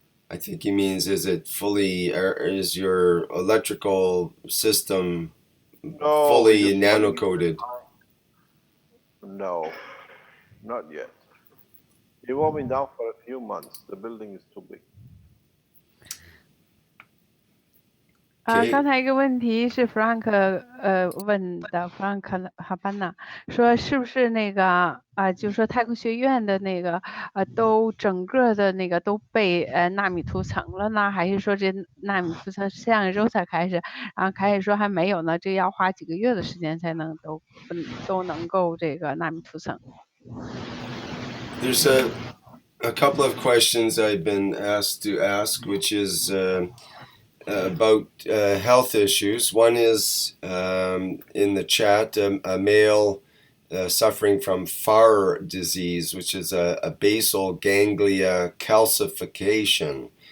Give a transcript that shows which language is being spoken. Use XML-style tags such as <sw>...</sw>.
<en>I think he means, is it fully, is your electrical system fully nano-coated? No, not yet. It won't be down for a few months. The building is too big.</en> <zh>刚才一个问题是 Frank 问的 Frank 哈班纳说是不是那个就是说太空学院的那个都整个的那个都被纳米涂层了呢，还是说这纳米涂层上一周才开始？然后开始说还没有呢，这要花几个月的时间才能都能够这个纳米涂层。</zh> <en>There's a couple of questions I've been asked to ask, which is about health issues. One is in the chat, a male suffering from Farr disease, which is a basal ganglia calcification.</en>